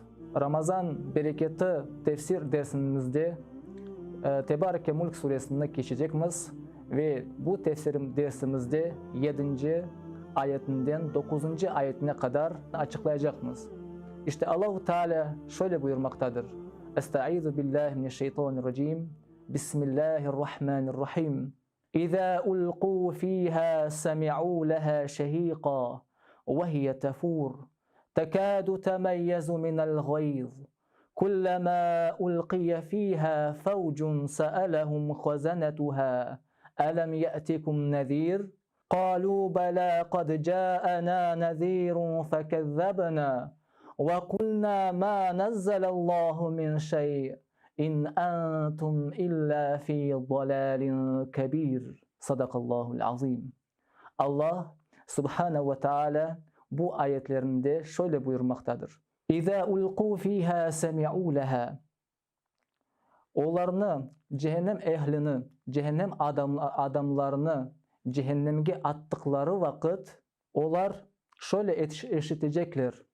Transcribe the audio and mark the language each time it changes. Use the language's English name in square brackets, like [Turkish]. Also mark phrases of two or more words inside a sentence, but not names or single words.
[Turkish] Ramazan bereketi tefsir dersimizde Tebareke Mulk suresini geçeceğiz ve bu tefsir dersimizde 7. ayetinden 9. ayetine kadar açıklayacağız. İşte Allah-u Teala şöyle buyurmaktadır. [Arabic] أستعيذ بالله من الشيطان الرجيم. بسم الله الرحمن الرحيم. إذا ألقوا فيها سمعوا لها شهيقا وهي تفور تكاد تميز من الغيظ كلما ألقي فيها فوج سألهم خزنتها ألم يأتكم نذير قالوا بلى قد جاءنا نذير فكذبنا وقلنا ما نزل الله من شيء إن أنتم إلا في ضلال كبير. صدق الله العظيم. [Turkish] Allah Subhanahu ve Teala bu ayetlerinde şöyle buyurmaktadır. [Arabic] إذا ألقوا فيها سمعوا لها. [Turkish] Onlarını, cehennem ehlini, cehennem adamlarını cehennemge attıkları vakit onlar şöyle eşitecekler.